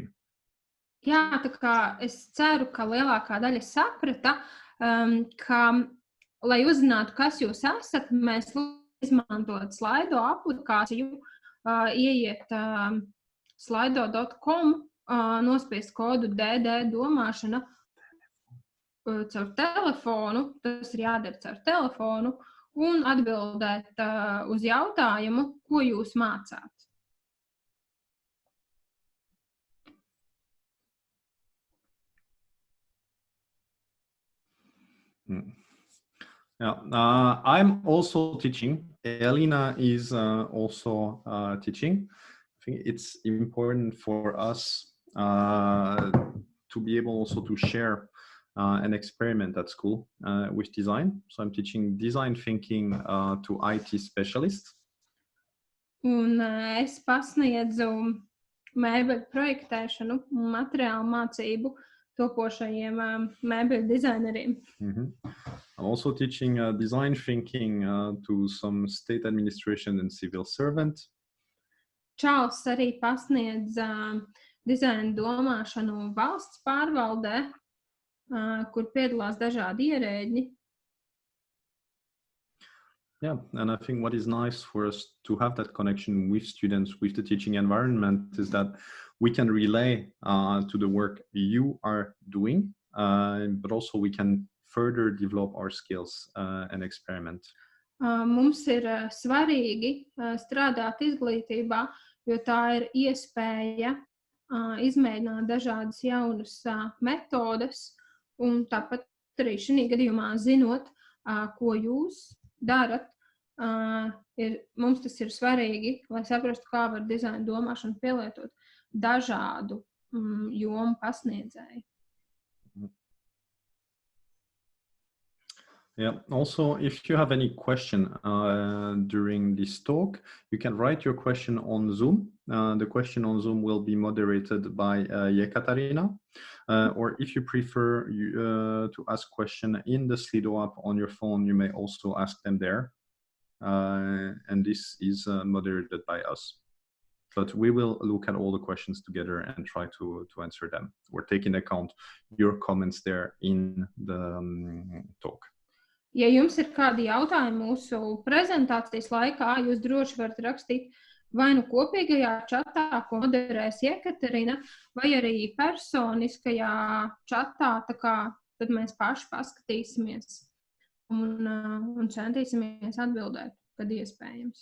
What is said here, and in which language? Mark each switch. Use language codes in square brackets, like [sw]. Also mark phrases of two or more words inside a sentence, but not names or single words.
[lv] Jā, tā kā es ceru, ka lielākā daļa saprata, ka, lai uzzinātu, kas jūs esat, mēs izmantot Slido aplikāciju, ieiet slido.com, nospiest kodu DD domāšana, caur telefonu, tas ir jādara caur telefonu, un atbildēt uz jautājumu, ko jūs mācāt. [en] Yeah, I'm also teaching. Elīna is also teaching. I think it's important for us to be able also to share an experiment at school with design. So I'm teaching design thinking to IT specialists. [lv] Un es pasniedzu mēbeļu projektēšanu un materiālu mācību topošajiem mēbeļu dizaineriem. [en] I'm also teaching design thinking to some state administration and civil servants. [lv] Čārlzs arī pasniedz dizaina domāšanu valsts pārvaldē, kur piedalās dažādi ierēģi. [en] Yeah, and I think what is nice for us to have that connection with students, with the teaching environment, is that we can relay to the work you are doing, but also we can further develop our skills and experiment. [lv] Mums ir svarīgi strādāt izglītībā, jo tā ir iespēja izmēģināt dažādas jaunas metodes, un tāpat arī šī gadījumā zinot, ko jūs darat, mums tas ir svarīgi, lai saprastu, kā var dizaina domāšanu pielietot dažādu jomu pasniedzēju. [en] Yeah. Also, if you have any question during this talk, you can write your question on Zoom. The question on Zoom will be moderated by Yekaterina. Or if you prefer to ask question in the Slido app on your phone, you may also ask them there. And this is moderated by us. But we will look at all the questions together and try to answer them. We're taking account your comments there in the talk. [lv] Ja jums ir kādi jautājumi mūsu prezentācijas laikā, jūs droši varat rakstīt vai nu kopīgajā čatā, ko moderēs Jekaterina, vai arī personiskajā čatā, tā kā tad mēs paši paskatīsimies un centīsimies atbildēt, kad iespējams.